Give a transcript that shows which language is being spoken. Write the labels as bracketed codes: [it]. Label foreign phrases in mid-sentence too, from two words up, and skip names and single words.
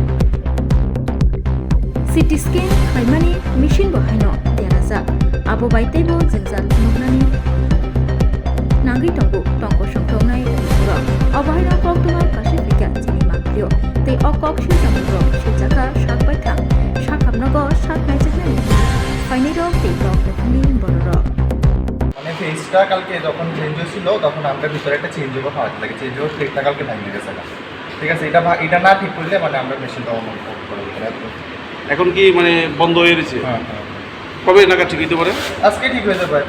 [en] CT scan [trp] Khaimani machine Bohaino Deraza Abo Baitebo Zingjal Nugnani Nangi Tongko Shongtongnai Ro Obahaino Koktuma Kashifika Jini Maglio Tei Okokshil Samro Shijaka Shakbaitang Shakhamnogo Shak Naijaknai Fainiro Tei Okokni Bororo [bn] মানে ফেসটা কালকে যখন চেঞ্জ হয়েছিল তখন আমরা ভিতরে একটা [en] change over [bn] হওয়ার লাগে [en] change over plate [bn] কালকে ভেঙে গেছে না ঠিক আছে এটা না ঠিক করলে মানে আমরা মেশিনটা অন করে দিতে এখন কি মানে বন্ধ হয়ে গেছে হ্যাঁ কবে নাগাদ ঠিক হতে পারে আজকে ঠিক হয়ে যাবে